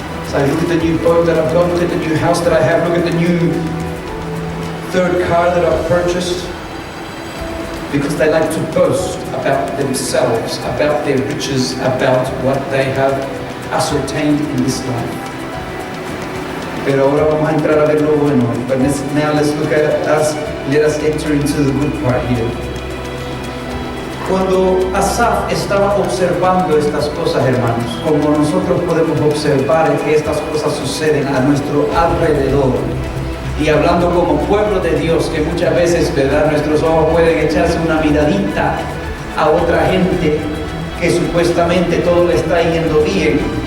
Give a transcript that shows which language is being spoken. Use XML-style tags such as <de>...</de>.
<en>So look at the new boat that I've got, look at the new house that I have, look at the new third car that I've purchased, because they like to boast about themselves, about their riches, about what they have ascertained in this life.</en> <es>Pero ahora vamos a entrar a ver lo bueno.</es> <en>But now let's look at us, let us enter into the good part here.</en> <es>Cuando Asaf estaba observando estas cosas, hermanos, como nosotros podemos observar que estas cosas suceden a nuestro alrededor, y hablando como pueblo de Dios, que muchas veces, ¿verdad?, nuestros ojos pueden echarse una miradita a otra gente que supuestamente todo le está yendo bien.</es>